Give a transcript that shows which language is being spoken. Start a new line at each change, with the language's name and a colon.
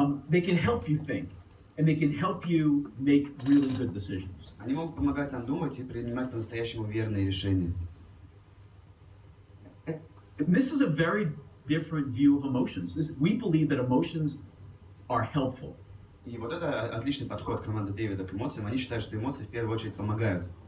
English: They can help you think, and they can help you make really good decisions.
Russian: Они могут помогать нам думать и принимать по-настоящему верные решения.
English: And this is a very different view of emotions. We believe that emotions are helpful.
Russian: И вот это отличный подход команды Дэвида к эмоциям. Они считают, что эмоции в первую очередь помогают.